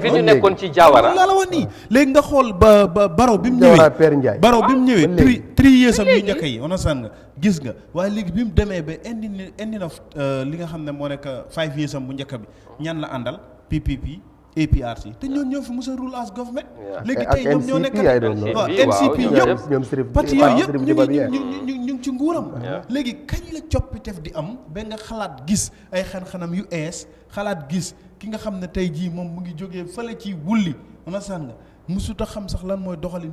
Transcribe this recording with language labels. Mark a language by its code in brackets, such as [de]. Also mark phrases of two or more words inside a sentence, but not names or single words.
[wo] fi ñu nekkoon ci Jawara laa la wax nii léegi nga xool ba Barrow bi mu ñëwee Barrow bi mu ñëwee [en] 3 years [wo] am yu njëkk yi understand nga gis nga waaye léegi bi mu demee ba indi na li nga xam ne moo nekk [en] 5 years [wo] am bu njëkk bi ñan la àndal PPP APRC te ñoo fi mos a [en] rule as government [wo] léegi tey ñoom ñoo nekk NCP yëpp parti yooyu yëpp ñu ngi ci nguuram léegi kañ la coppitef di am ba nga xalaat gis ay xan-xanam yu ees xalaat gis ki nga xam ne tey jii moom mu ngi jógee fële ci wulli understand nga musuta xam sax lan mooy doxalinu